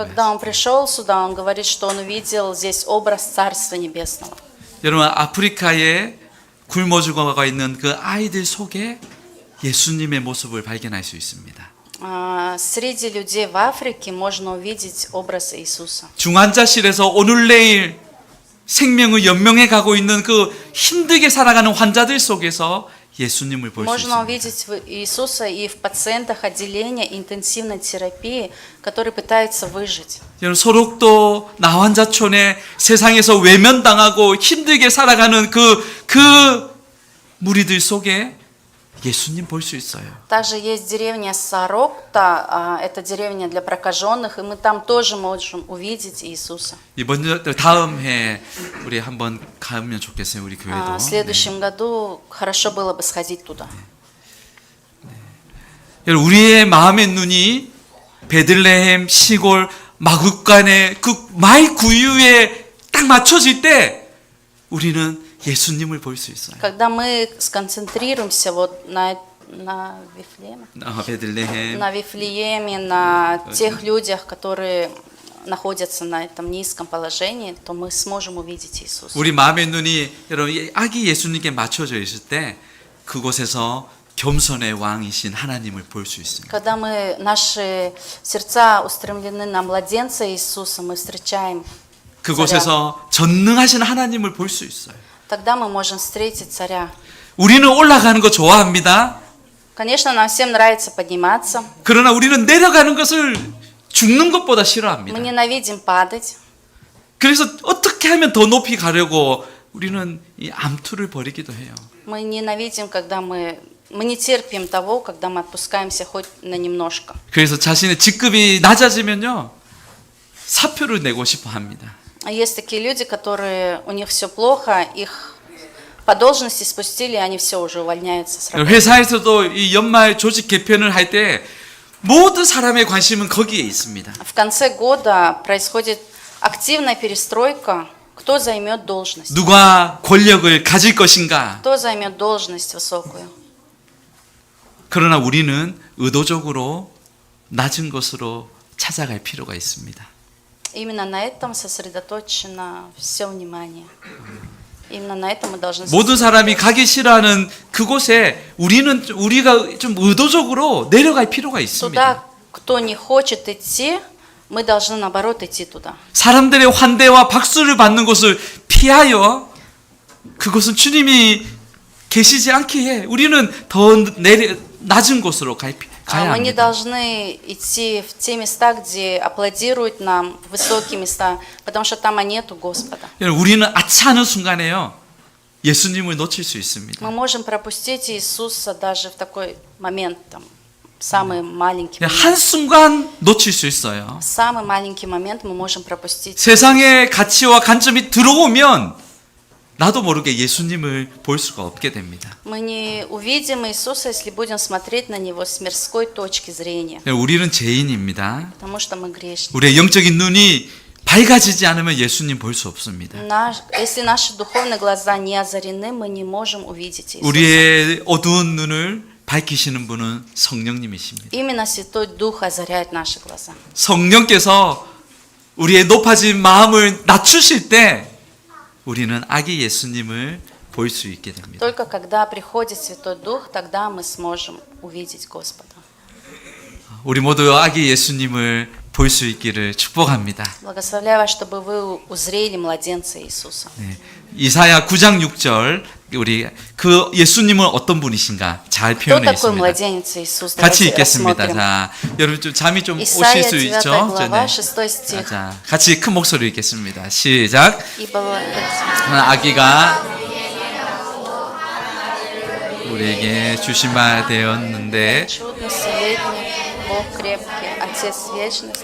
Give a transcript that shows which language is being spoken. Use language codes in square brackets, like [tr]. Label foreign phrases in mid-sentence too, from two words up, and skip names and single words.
[ru] Когда он пришел сюда, он говорит, что он увидел здесь образ Царства Небесного. [ko] 여러분, 아프리카에 굶어 죽어가 있는 그 아이들 속에 예수님의 모습을 발견할 수 있습니다. [ru] Среди людей в Африке можно увидеть образ Иисуса. [ko] 중환자실에서 오늘 내일 생명을 연명해 가고 있는 그 힘들게 살아가는 환자들 속에서 예수님을 볼 수 [ru] Можно [ko] 있습니다. [ru] увидеть Иисуса и в пациентах отделения интенсивной терапии, которые пытаются выжить. [ko] 여러분, 소록도 나환자촌에 세상에서 외면당하고 힘들게 살아가는 그 무리들 속에 예수님 볼 수 있어요. [ru] Также есть деревня Сорокта, это деревня для прокаженных, и мы там тоже можем увидеть Иисуса. [ko] 다음 해 우리 한번 가면 좋겠어요, 우리 교회도. [ru] В следующем году хорошо было бы сходить туда. [ko] 여러분, 우리의 마음의 눈이 베들레헴 시골 마국간의 그 마을 구유에 딱 맞춰질 때 우리는 예수님을 볼 수 있어요. [ru] Когда мы сконцентрируемся вот на Вифлееме, [ko] 베들레헴. [ru] на Вифлееме, на тех людях, которые находятся на этом низком положении, то мы сможем увидеть Иисуса. [ko] 우리 마음의 눈이 여러분 아기 예수님께 맞춰져 있을 때 그곳에서 겸손의 왕이신 하나님을 볼 수 있습니다. [ru] Когда наши сердца устремлены на младенца Иисуса, мы встречаем [ko] 그곳에서 전능하신 하나님을 볼 수 있어요. [ru] Тогда мы можем встретить царя. [ko] 우리는 올라가는 거 좋아합니다. [ru] Конечно, нам всем нравится подниматься. [ko] 그러나 우리는 내려가는 것을 죽는 것보다 [ru] Мы [ko] 싫어합니다. [ru] ненавидим падать. [ko] 그래서 어떻게 하면 더 높이 가려고 우리는 이 암투를 벌이기도 해요. [ru] Мы ненавидим, когда мы не терпим того, когда мы отпускаемся хоть на немножко. [ko] 그래서 자신의 직급이 낮아지면요 사표를 내고 싶어 합니다. [ru] А есть такие люди, которые у них все плохо, их по должности спустили, и они все уже увольняются с работы. [ko] 회사에서도 이 연말 조직 개편을 할 때 모든 사람의 관심은 거기에 있습니다. [ru] В конце года происходит активная перестройка. Кто займет должность? [ko] 누가 권력을 가질 것인가? [ru] Кто займет должность высокую? [ko] 그러나 우리는 의도적으로 낮은 것으로 찾아갈 필요가 있습니다. [ru] Именно на этом сосредоточено все внимание. Именно на этом мы должны [ko] 모든 사람이 가기 싫어하는 그곳에 우리가 좀 의도적으로 내려갈 필요가 있습니다. [ru] Туда, кто не хочет идти, мы должны наоборот идти туда. [ko] 사람들의 환대와 박수를 받는 곳을 피하여 그곳은 주님이 계시지 않기에 우리는 더 낮은 곳으로 가야 [ru] Мы не [ko] 합니다. [ru] должны идти в те места, где аплодируют нам, в высокие места, потому что там нету Господа. [ko] 우리는 아차하는 순간에요. 예수님을 놓칠 수 있습니다. [ru] Мы можем пропустить Иисуса даже в такой момент, там, самый маленький [ko] 그냥 [ru] момент. [ko] 한순간 놓칠 수 있어요. [ru] Самый маленький момент мы можем пропустить. [ko] 세상의 가치와 관점이 들어오면 나도 모르게 예수님을 볼 수가 없게 됩니다. [ru] Мы не увидим Иисуса, если будем смотреть на Него с мирской точки зрения, [ko] 우리는 죄인입니다. [ru] потому что мы грешники. [ko] 우리의 영적인 눈이 밝아지지 않으면 예수님 볼 수 없습니다. [ru] Если наши духовные глаза не озарены, мы не можем увидеть Иисуса. [ko] 우리의 어두운 눈을 밝히시는 분은 성령님이십니다. [ru] Именно Святой Дух озаряет наши глаза. [ko] 성령께서 우리의 높아진 마음을 낮추실 때 우리는 아기 예수님을 볼 수 있게 됩니다. [ru] Только когда приходит Святой Дух, тогда мы сможем увидеть Господа. [ko] 우리 모두 아기 예수님을 볼 수 있기를 축복합니다. [ru] Благословляю вас, чтобы вы узрели младенца Иисуса. [ko] 네. 이사야 9장 6절 우리 그 예수님은 어떤 분이신가 잘 [ru] Кто [ko] 표현해 [ru] такой [ko] 있습니다. [ru] младенец Иисус? [ko] 같이 [ru] Давайте [ko] 읽겠습니다. [ru] рассмотрим. [ko] 자, 여러분 좀 잠이 좀 오실 [ru] Исайя [ko] 수 [ru] 9 [ko] 있죠? [ru] глава, [ko] 네. [ru] 6 стих. [ko] 자, 같이 큰 목소리로 읽겠습니다. 시작. [ru] Ибо [ko] 아기가 우리에게 주신 바 되었는데 [ru] чудный советник, Бог крепкий, Отец вечности,